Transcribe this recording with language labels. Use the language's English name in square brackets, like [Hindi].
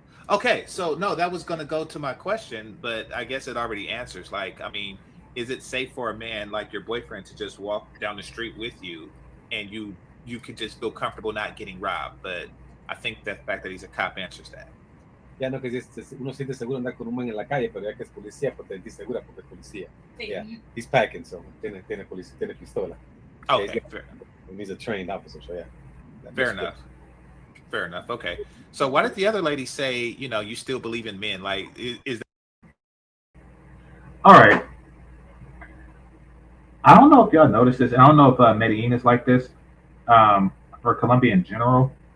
[English] Okay, so no, that was going to go to my question, but I guess it already answers. Like, I mean, is it safe for a man like your boyfriend to just walk down the street with you and you could just feel comfortable not getting robbed? But I think the fact that he's a cop answers that. [Spanish] Ya no, que uno siente seguro andar con un man en la calle, pero ya que es policía, pues te sentís segura porque es policía. Sí. [English] Yeah, he's packing, so [Spanish] tiene pistola. [English] Okay, Yeah, fair. He's a trained officer, so yeah. Fair enough. Fair enough. Okay. So why did the other lady say, you still believe in men? Like, is that... All right. I don't know if y'all noticed this, and I don't know if Medellin is like this, or Colombia in general.